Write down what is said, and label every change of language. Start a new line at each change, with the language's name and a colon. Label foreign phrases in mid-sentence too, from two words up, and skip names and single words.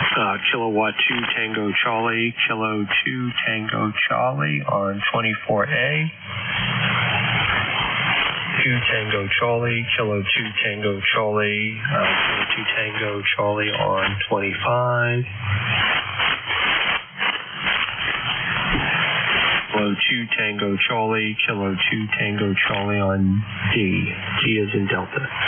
English: Kilowatt 2 Tango Charlie, Kilo 2 Tango Charlie on 24A. 2 Tango Charlie, Kilo 2 Tango Charlie, Kilo 2 Tango Charlie on 25. Kilo 2 Tango Charlie, Kilo 2 Tango Charlie on D. D is in Delta.